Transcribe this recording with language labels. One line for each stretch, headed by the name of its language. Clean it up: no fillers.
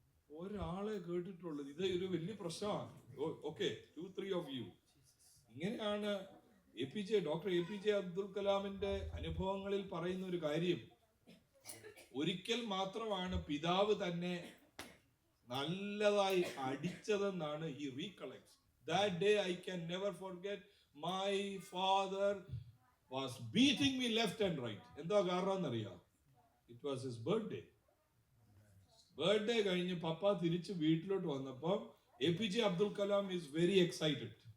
Malayalam: ഒരാളെ കേട്ടിട്ടുള്ളൂ. ഇത് ഒരു വലിയ പ്രശ്നമാണ്. Okay,
English: 2-3 of you.
Malayalam: ഇങ്ങനെയാണ് ഡോക്ടർ APJ അബ്ദുൽ കലാമിന്റെ അനുഭവങ്ങളിൽ പറയുന്ന ഒരു കാര്യം. ഒരിക്കൽ മാത്രമാണ് പിതാവ് തന്നെ നല്ലതായി അടിച്ചതെന്നാണ് ഈ റീകളക്ട്സ്.
English: That day I can never forget. My father was beating me left and right.
Malayalam: എന്താ കാരണം എന്നറിയാം?
English: It was his birthday.
Malayalam: Birthday കഴിഞ്ഞ് പപ്പ തിരിച്ച് വീട്ടിലോട്ട് വന്നപ്പോൾ APJ Abdul Kalam
English: Is very excited.